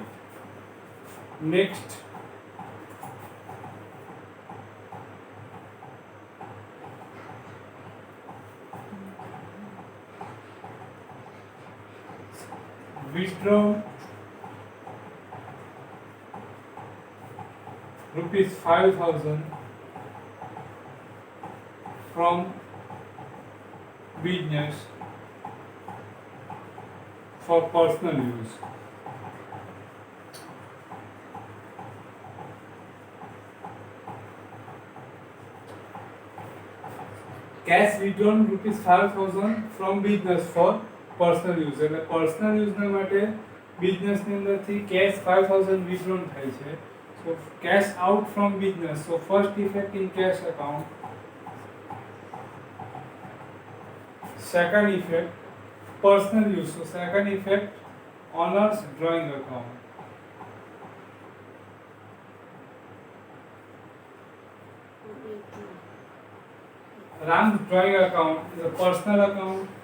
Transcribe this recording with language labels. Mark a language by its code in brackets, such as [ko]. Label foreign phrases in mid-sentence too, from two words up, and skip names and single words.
[en] Next, withdraw rupees 5,000 from business for personal use. Cash withdrawn rupees 5,000 from business for personal use. [gu] એટલે [en] personal use [gu] ના માટે business ની અંદરથી [en] cash 5,000 withdrawn [gu] થાય છે. [en] So cash out from business. So first effect in cash account. Second effect, personal use. So second effect, owner's drawing account. Ram's drawing account is a personal account.